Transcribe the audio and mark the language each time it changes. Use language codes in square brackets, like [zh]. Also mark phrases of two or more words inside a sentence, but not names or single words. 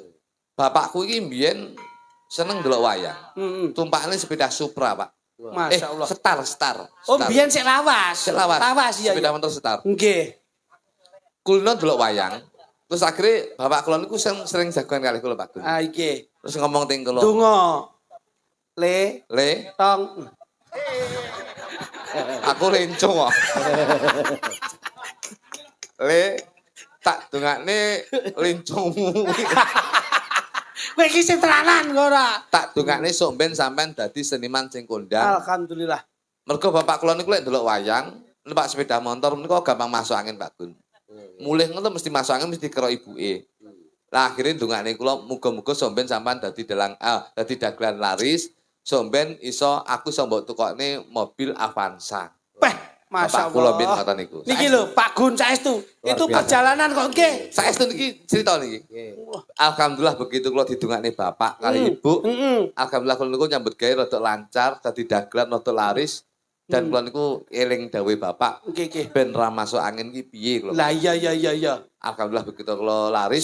[jv] Bapakku iki mbiyen seneng delok wayang. Heeh. Tumpakane sepeda Supra, Pak. Masyaallah. Star. Oh, biyen sik lawas. Sik lawas. Lawas iya. Sepeda motor Star. Nggih. Kulino delok wayang. Terus akhirnya bapak kula niku sering jagoan kalih kula Pak Gun. Ah iki. Terus ngomong ting kula. Donga. Le, Le, tong. aku lenco kok. Le, tak dongakne lencomu. Kowe iki sing tenanan kok ora? Tak dongakne sok ben sampean dadi seniman sing kondang. Alhamdulillah. Mergo bapak kula niku lek ndelok wayang, numpak sepeda motor niku gampang masuk angin Pak Gun. Mulih ngono mesti masuk angin mesti karo ibuke. Lah akhire ndongakne kula muga-muga somben sampean dadi dagelan laris, somben iso aku iso mbok tukokne mobil Avanza. Peh, Masya Bapak kula Allah. bin ngoten niku. Niki lho, Pak Gun saestu. Itu biasa. perjalanan kok nggih. Saestu niki crita niki. Alhamdulillah begitu kula didongakne bapak kali ibu. Alhamdulillah kula niku nyambut gawe rada lancar, dadi dagelan rada laris. Dan kula niku eling dawuhe bapak, Nggih. ben ra masuk angin ki piye kula. Lah iya. Alhamdulillah begitu kula laris.